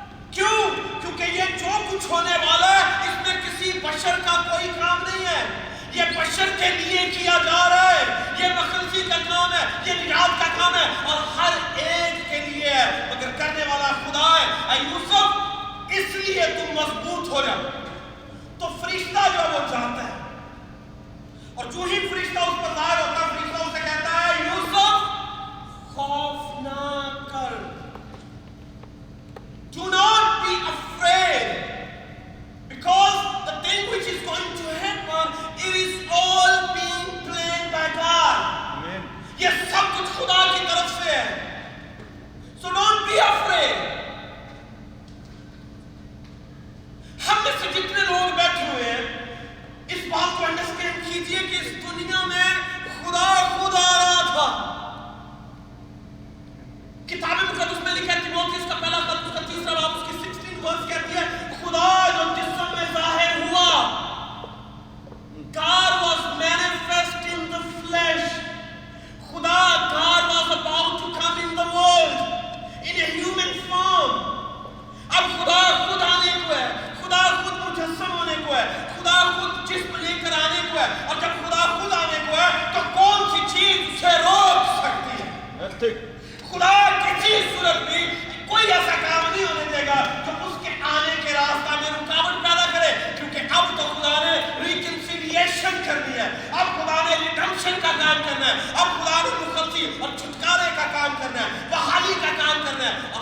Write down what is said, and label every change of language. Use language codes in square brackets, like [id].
[ur] کیوں؟ کیونکہ یہ جو کچھ ہونے والا ہے اس میں کسی بشر کا کوئی کام نہیں ہے، یہ بشر کے لیے کیا جا رہا ہے، یہ مخلصی کا کام ہے، یہ نجات کا کام ہے، اور ہر ایک کے لیے ہے، مگر کرنے والا خدا ہے. اے یوسف اس لیے تم مضبوط ہو جاؤ. تو فرشتہ جو وہ جاتا ہے، اور جو ہی فرشتہ اس پر ظاہر ہوتا ہے، فرشتہ اسے کہتا ہے یوسف خوف نہ کر. [en] Do not be afraid, because the thing which is going to happen, it is all being planned by God. [ur] Amen. یہ سب کچھ خدا کی طرف سے ہے. [en] So don't be afraid. [ur] ہم میں سے جتنے لوگ بیٹھے ہوئے ہیں اس بات کو انڈرسٹینڈ کیجئے کہ اس دنیا میں خدا خود آ رہا تھا. کتاب مقدس میں لکھا ہے، تیموتھیوس کا پہلا خط اس کا 3 باب اس کی 16 ورس کہتی ہے خدا جو جسم میں ظاہر ہوا. [en] God was manifest in the flesh. خدا God was about to come in the world in a human form. [ur] اب خدا خود آنے کو ہے، خدا خود مجسم ہونے کو ہے، خدا خود جسم لے کر آنے کو ہے. اور جب خدا خود آنے کو ہے تو کون سی چیز اسے روک سکتی ہے؟ خدا کسی صورت میں کوئی ایسا کام نہیں ہونے دے گا جو اس کے آنے کے راستہ میں رکاوٹ پیدا کرے، کیونکہ اب تو خدا نے ریکنسیلیشن کرنی ہے، اب خدا نے ریڈمپشن کا کام کرنا ہے، اب خدا نے مخلصی اور چھٹکارے کا کام کرنا ہے، بحالی کا کام کرنا ہے.